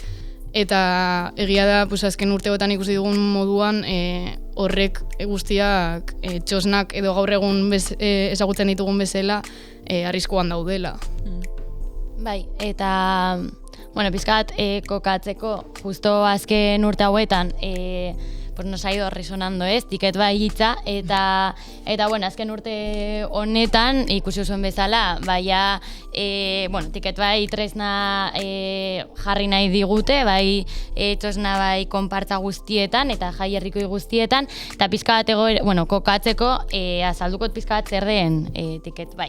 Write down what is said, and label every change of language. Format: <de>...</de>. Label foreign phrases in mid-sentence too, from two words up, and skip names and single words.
<eu>Eta egia da, azken urteotan ikusi dugun moduan, horrek guztiak txosnak edo gaur egun ezagutzen ditugun bezala arriskuan daudela. Bai, eta pizkat kokatzeko justo azken urte hauetan</eu> <es>nos ha ido resonando</es> <eu>tiket bai hitza eta azken urte honetan ikusi zuen bezala tiket bai tresna jarri nahi digute bai txosna bai konpartza guztietan eta jai herrikoi guztietan eta pizkat kokatzeko azalduko pizkat zer den tiket bai.</eu>